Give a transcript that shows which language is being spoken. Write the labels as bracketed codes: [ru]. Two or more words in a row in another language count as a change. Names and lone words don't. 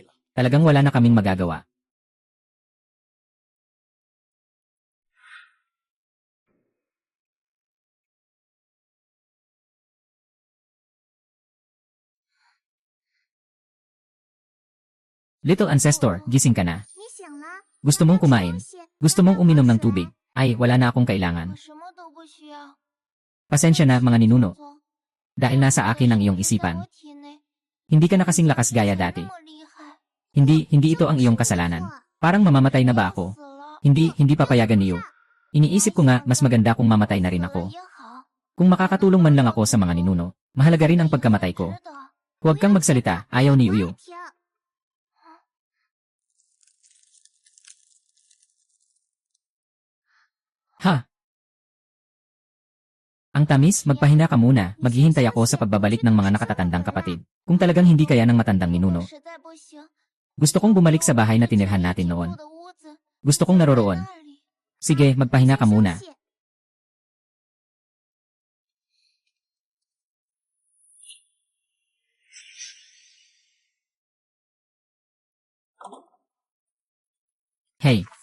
[tl] Talagang wala na kaming magagawa. [en] Little Ancestor, [tl] gising ka na. [zh] 你醒了？ [tl] Gusto mong kumain? [zh] 谢谢 [tl] Gusto mong uminom ng tubig? Ay, wala na akong kailangan. [zh] 我什么都不需要。 [tl] Pasensya na, mga ninuno. [zh] 做 [tl] Dahil nasa akin ang iyong [zh] 在 [tl] isipan. [zh] 我体内 [tl] Hindi ka na kasing lakas gaya dati. [zh] 那么厉害， [tl] Hindi ito ang iyong kasalanan. Parang mamamatay na ba ako? [zh] 死了。 [tl] Hindi papayagan niyo. Iniisip ko nga, mas maganda kung mamatay na rin [zh] 死了 [tl] ako. [zh] 也好， [tl] Kung makakatulong man lang ako sa mga ninuno, mahalaga rin ang pagkamatay ko. [zh] 值得。 [tl] Huwag kang magsalita, ayaw ni Yuyu. [zh] 听， [tl] Ha? Ang tamis, magpahina ka muna, maghihintay ako sa pagbabalik ng mga nakatatandang kapatid. Kung talagang hindi kaya ng matandang ninuno, [zh] 实在不行， [tl] gusto kong bumalik sa bahay na tinirhan natin [zh] 我 [tl] noon. [zh] 的屋子 [tl] Gusto kong naroroon. [zh] 那里。 [tl] Sige, magpahinga ka muna. [zh] 谢谢 Hey!